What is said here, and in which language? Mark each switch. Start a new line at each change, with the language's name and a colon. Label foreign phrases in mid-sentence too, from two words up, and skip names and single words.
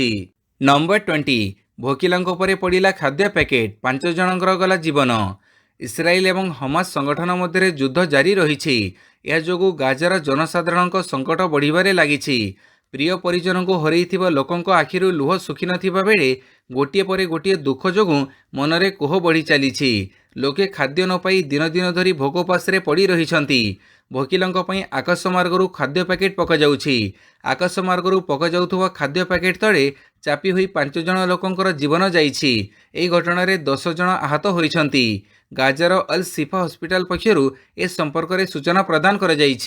Odia: ନମ୍ବର 20, ଭୋକିଲାଙ୍କ ଉପରେ ପଡ଼ିଲା ଖାଦ୍ୟ ପ୍ୟାକେଟ୍, 5 ଜଣଙ୍କର ଗଲା ଜୀବନ। ଇସ୍ରାଏଲ ଏବଂ ହମାସ୍ ସଂଗଠନ ମଧ୍ୟରେ ଯୁଦ୍ଧ ଜାରି ରହିଛି। ଏହା ଯୋଗୁଁ ଗାଜାର ଜନସାଧାରଣଙ୍କ ସଙ୍କଟ ବଢ଼ିବାରେ ଲାଗିଛି। ପ୍ରିୟ ପରିଜନଙ୍କୁ ହରାଇଥିବା ଲୋକଙ୍କ ଆଖିରୁ ଲୁହ ଶୁଖିନଥିବା ବେଳେ ଗୋଟିଏ ପରେ ଗୋଟିଏ ଦୁଃଖ ଯୋଗୁଁ ମନରେ କୋହ ବଢ଼ି ଚାଲିଛି। ଲୋକେ ଖାଦ୍ୟ ନ ପାଇ ଦିନ ଦିନ ଧରି ଭୋକଉପାସରେ ପଡ଼ି ରହିଛନ୍ତି। भोकिलଙ୍କ ପାଇଁ ଆକାଶମାର୍ଗରୁ ଖାଦ୍ୟ ପ୍ୟାକେଟ୍ ପକାଯାଉଛି। ଆକାଶମାର୍ଗରୁ ପକାଯାଉଥିବା ଖାଦ୍ୟ ପ୍ୟାକେଟ୍ ତଳେ ଚାପି ହୋଇ 5 ଜଣ ଲୋକଙ୍କର ଜୀବନ ଯାଇଛି। ଏହି ଘଟଣାରେ 10 ଜଣ ଆହତ ହୋଇଛନ୍ତି। ଗାଜାର ଅଲ୍ ଶିଫା ହସ୍ପିଟାଲ ପକ୍ଷରୁ ଏ ସମ୍ପର୍କରେ ସୂଚନା ପ୍ରଦାନ କରାଯାଇଛି।